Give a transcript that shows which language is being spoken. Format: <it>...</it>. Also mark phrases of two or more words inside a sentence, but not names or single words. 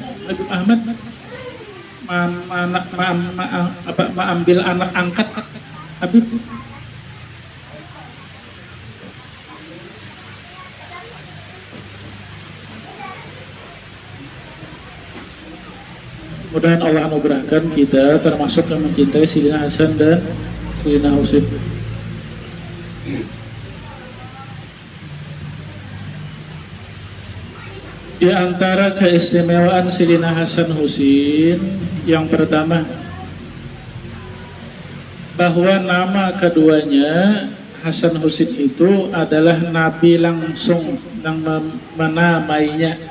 <id>Habib Ahmad ambil anak angkat Habib. Mudah-mudahan Allah anugerahkan kita termasuk yang mencintai Sayyidina Hasan dan Sayyidina Husin. Di antara keistimewaan Sayyidina Hasan Husin, yang pertama, bahwa nama keduanya Hasan Husin itu adalah Nabi langsung yang menamainya.</id>